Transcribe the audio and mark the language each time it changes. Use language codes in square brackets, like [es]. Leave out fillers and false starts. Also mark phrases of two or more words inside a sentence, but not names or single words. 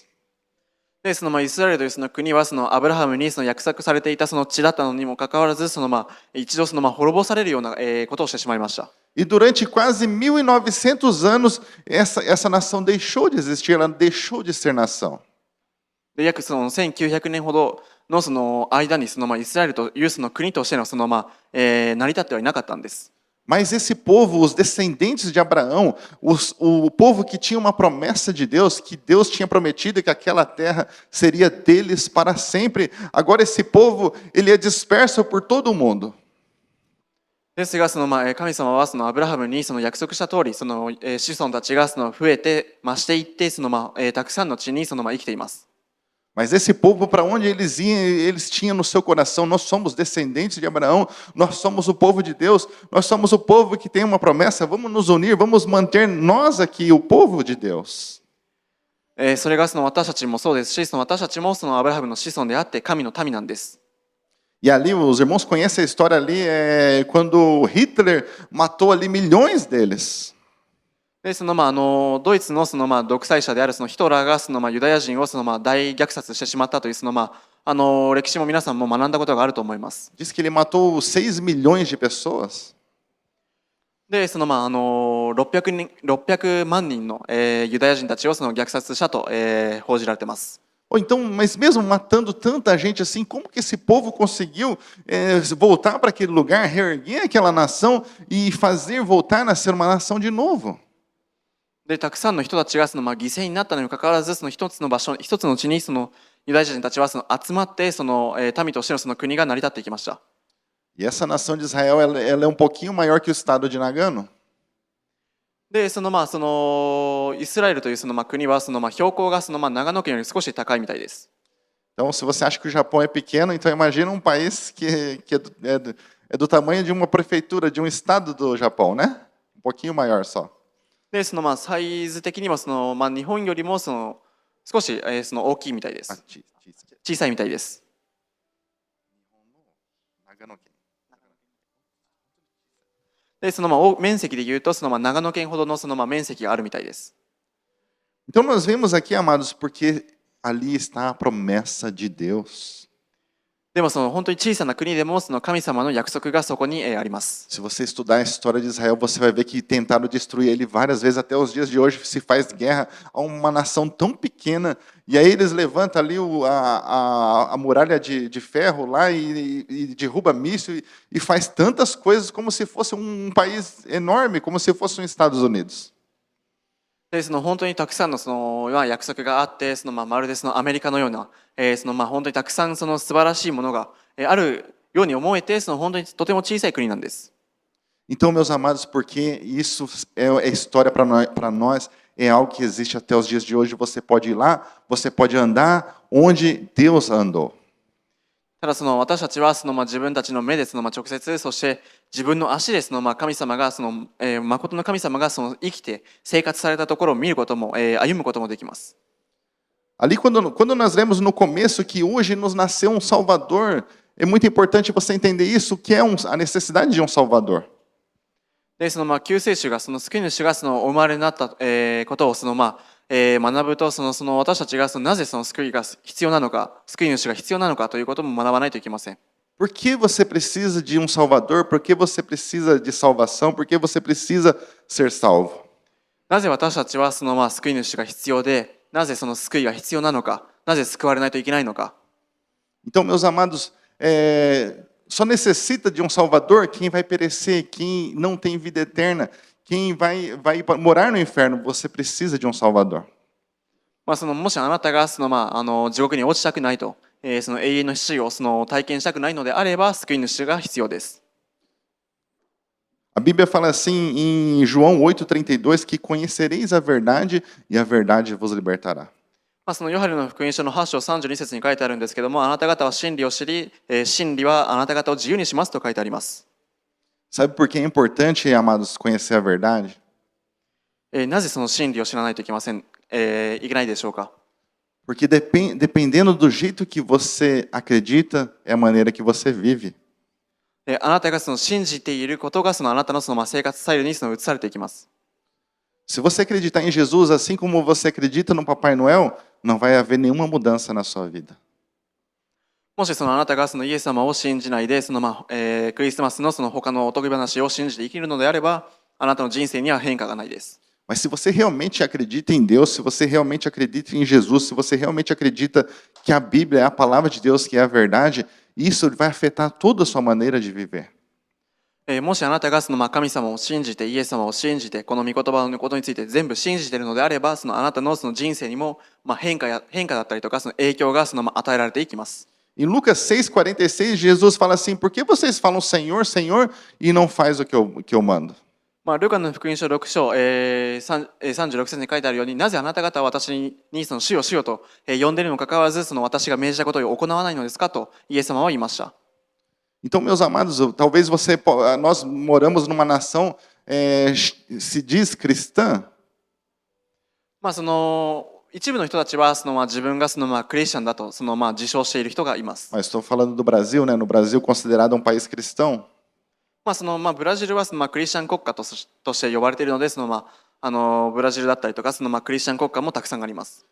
[ja] でイスラエルという国はアブラハムに約束されていた地だったのにもかかわらず一度滅ぼされるようなことをしてしまいました。 [pt] E durante quase 1900 anos essa nação deixou de existir, ela deixou de ser nação. [ja] で約1900年ほどの間にイスラエルという国としての成り立ってはいなかったんです。 [pt] Mas esse povo, os descendentes de Abraão, o povo que tinha uma promessa de Deus, que Deus tinha prometido que aquela terra seria deles para sempre, agora esse povo ele é disperso por todo o mundo. [ja] ですが神様はアブラハムに約束した通り子孫たちが増えて増していってたくさんの地に生きています。 [pt] Mas esse povo, para onde eles iam, eles tinham no seu coração: nós somos descendentes de Abraão, nós somos o povo de Deus, nós somos o povo que tem uma promessa, vamos nos unir, vamos manter nós aqui, o povo de Deus. [ja] それが私たちもそうですし、私たちもアブラハムの子孫であって神の民なんです。 [pt] E ali, os irmãos conhecem a história ali, quando Hitler matou ali milhões deles. [ja] でドイツの独裁者であるヒトラーがユダヤ人を大虐殺してしまったという歴史も皆さんも学んだことがあると思います。 [pt] Diz que ele matou 6 milhões de pessoas. [ja] で600万人の、ユダヤ人たちを虐殺したと、報じられています。 [pt] Ou então, mas mesmo matando tanta gente assim, como que esse povo conseguiu voltar para aquele lugar, reerguer aquela nação e fazer voltar a ser uma nação de novo? [ja] でたくさんの人たちが犠牲になったのにもかかわらず一つの場所一つの地にユダヤ人たちは集まって民としての国が成り立っていきました。 [pt] E essa nação de Israel, ela é um pouquinho maior que o estado de Nagano. [ja] でイスラエルという国は標高が長野県より少し高いみたいです。 [pt] Então, se você acha que o Japão é pequeno, então imagina um país que é do tamanho de uma prefeitura, de um estado do Japão, né? Um pouquinho maior só. [ja] でサイズ的にも日本よりも少し大きいみたいです。小さいみたいです。で面積でいうと長野県ほどの面積があるみたいです。 [pt] Então nós vemos aqui, amados, porque ali está a promessa de Deus. [ja] でも本当に小さな国でも神様の約束がそこにあります。 [pt] Se você estudar a história de Israel, você vai ver que tentaram destruir ele várias vezes. Até os dias de hoje se faz guerra a uma nação tão pequena. E aí eles levantam ali a muralha de ferro lá e derruba míssil e faz tantas coisas como se fosse um país enorme, como se fosse os Estados Unidos. [ja] で本当にたくさんの約束があってまるでアメリカのような、本当にたくさん素晴らしいものが、あるように思えて本当にとても小さい国なんです。 [pt] Então, meus amados, porque isso é história para nós, é algo que existe até os dias de hoje. Você pode ir lá, você pode andar onde Deus andou. [ja] ただ私たちは自分たちの目で直接そして自分の足で神様が誠の神様が生きて生活されたところを見ることも、歩むこともできます。 [pt] Ali quando nós lemos no começo que hoje nos nasceu um Salvador, é muito importante você entender isso, que é a necessidade de um Salvador. [ja] で救世主が救い主がお生まれになった、ことを学ぶと私たちがなぜ救いが必要なのか、救い主が必要なのかということも学ばないといけません。 [pt] Por que você precisa de um Salvador? Por que você precisa de salvação? Por que você precisa ser salvo? [ja] なぜ私たちは救い主が必要で、なぜ救いが必要なのか、なぜ救われないといけないのか。 [pt] Então, meus amados, só necessita de um Salvador quem vai perecer, quem não tem vida eterna, quem vai morar no inferno. Você precisa de um Salvador. [ja] もしあなたが地獄に落ちたくないと、永遠の死を体験したくないのであれば、救い主が必要です。 [pt] A Bíblia fala assim em João 8,32 que conhecereis a verdade e a verdade vos libertará. [ja] ヨハネの福音書の8章32節に書いてあるんですけども、あなた方は真理を知り、真理はあなた方を自由にしますと書いてあります。 [pt] Sabe por que é importante, amados, conhecer a verdade? [ja] なぜ真理を知らないといけないでしょうか。 [pt] Porque dependendo do jeito que você acredita, é a maneira que você vive. [ja] あなたが信じていることがあなたの生活スタイルに移されていきます。 [pt] Se você acreditar em Jesus assim como você acredita no Papai Noel, não vai haver nenhuma mudança na sua vida. [ja] もしあなたがイエス様を信じないでクリスマスの他のおとぎ話を信じて生きるのであれば、あなたの人生には変化がないです。 [pt] Mas se você realmente acredita em Deus, se você realmente acredita em Jesus, se você realmente acredita que a Bíblia é a palavra de Deus, que é a verdade, isso vai afetar toda a sua maneira de viver. [ja] もしあなたが神様を信じて、イエス様を信じて、この御言葉のことについて全部信じているのであれば、あなたの人生にも変化だったりとか影響が与えられていきます。 [pt] Em Lucas 6,46, Jesus fala assim: por que vocês falam Senhor, Senhor, e não faz o que eu mando? [ja] ルカの福音書6章、36節に書いてあるように、なぜあなた方は私にその主よ主よと呼んでいるにもかかわらず、その私が命じたことを行わないのですかとイエス様は言いました。 [pt] Então, meus amados, talvez nós moramos numa nação se diz cristã, [ja] その一部の人たちは自分がクリスチャンだと自称している人がいます。 [pt] mas estou falando do Brasil, né? No Brasil, considerado um país cristão. [ja] ブラジルはクリスチャン国家として呼ばれているので、ブラジルだったりとかクリスチャン国家もたくさんあります。